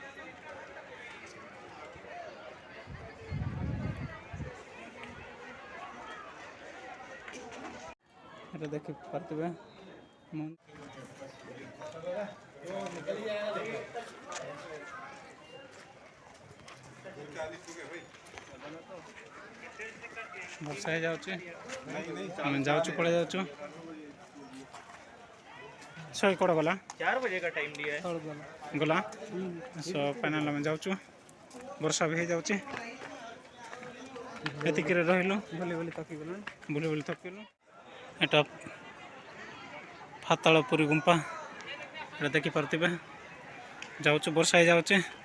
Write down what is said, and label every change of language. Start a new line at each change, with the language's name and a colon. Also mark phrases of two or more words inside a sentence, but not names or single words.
Odia: এটা ଦେଖିପାରୁଥିବେ ମୁଁ ବର୍ଷା ହେଇଯାଉଛି ଆମେ ଯାଉଛୁ ପଳେଇ ଯାଉଛୁ ଶହେ କୋଡ଼ ଗଲା
Hindi: 4 बजे का टाइम दिया है।
Odia: ଗଲା
English: so final
Odia: ଆମେ ଯାଉଛୁ ବର୍ଷା ବି ହେଇଯାଉଛି ଏତିକିରେ ରହିଲୁ ବୁଲି ବୁଲି ଥକିଲୁ ଏଟା ପାତାଳପୁରୀ ଗୁମ୍ଫା ଏଟା ଦେଖିପାରୁଥିବେ ଯାଉଛୁ ବର୍ଷା ହେଇଯାଉଛି